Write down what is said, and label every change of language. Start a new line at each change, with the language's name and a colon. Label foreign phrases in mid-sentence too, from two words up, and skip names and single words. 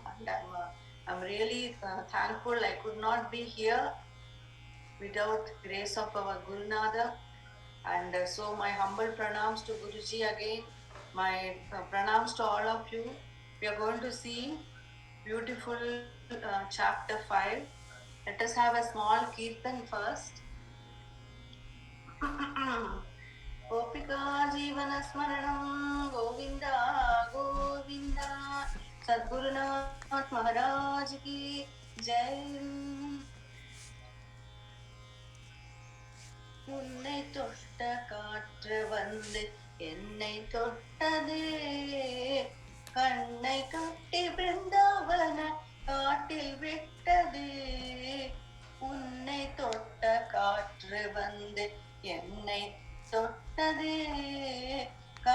English: And I'm really thankful I could not be here without grace of our Gurunada. And so my humble pranams to Guruji again. My pranams to all of you. We are going to see beautiful chapter 5. Let us have a small kirtan first.
Sanskrit: गोपिका जीवन स्मरणं गोविन्द गोविन्द
Hindi: सद्गुरुनाथ महाराज की जय.
Tamil: உன்னை தொட்ட காற்று வந்து என்னை தொட்டதே, கண்ணை கட்டி பிருந்தாவன காட்டில் விட்டதே. உன்னை தொட்ட காற்று வந்து என்னை தொட்டதே,